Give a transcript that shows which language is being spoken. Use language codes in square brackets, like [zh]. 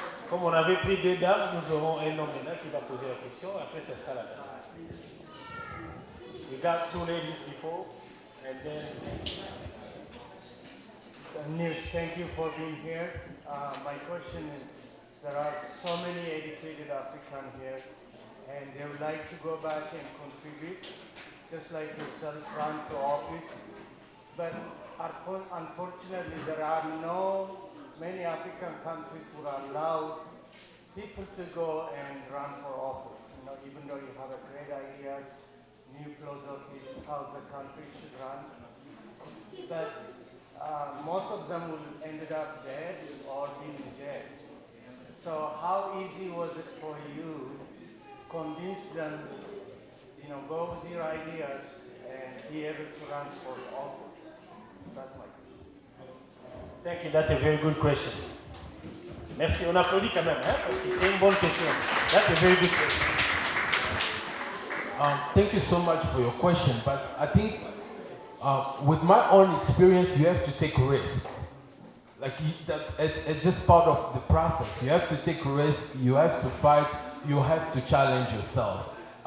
[fr] Comme on avait pris deux dames, nous aurons un homme maintenant qui va poser la question. Après, ce sera la dame. [en] We got two ladies before, and then. Nils, thank you for being here. My question is, there are so many educated Africans here, and they would like to go back and contribute, just like yourself, run to office. But unfortunately, there are many African countries who allow people to go and run for office. Even though you have a great ideas, new philosophies, how the country should run. But most of them will ended up dead or being in jail. So how easy was it for you to convince them, go with your ideas and be able to run for the office? That's my question. Thank you, that's a very good question. [fr] Merci, on applaudit quand même, parce que c'est une bonne question. [en] That's a very good question. Thank you so much for your question, but I think with my own experience, you have to take a risk. It's just part of the process. You have to take a risk, you have to fight, you have to challenge yourself.